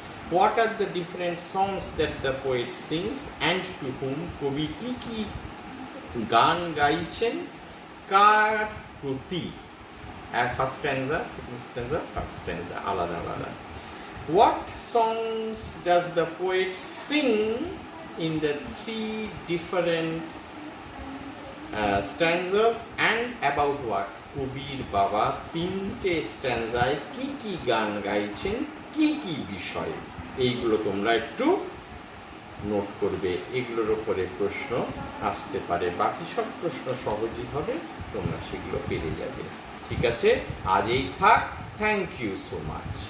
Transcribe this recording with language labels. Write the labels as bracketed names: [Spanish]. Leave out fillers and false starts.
[English] what are the different songs that the poet sings and to whom, [Bangla] কবি কি কি গান গাইছেন, কার প্রতি, [English] first stanza, second stanza, third stanza [Bangla] আলাদা আলাদা। [English] What songs does the poet sing in the 3 different stanzas and about what? [Bangla] কবির বাবা তিনটে স্ট্যান্জায় কি কি গান গাইছেন, কি কি বিষয়, এইগুলো তোমরা একটু নোট করবে। এগুলোর উপরে প্রশ্ন আসতে পারে, বাকি সব প্রশ্ন সহজই হবে, তোমরা সেগুলো পেরে যাবে। ঠিক আছে, আজ এই থাক। [English] Thank you so much.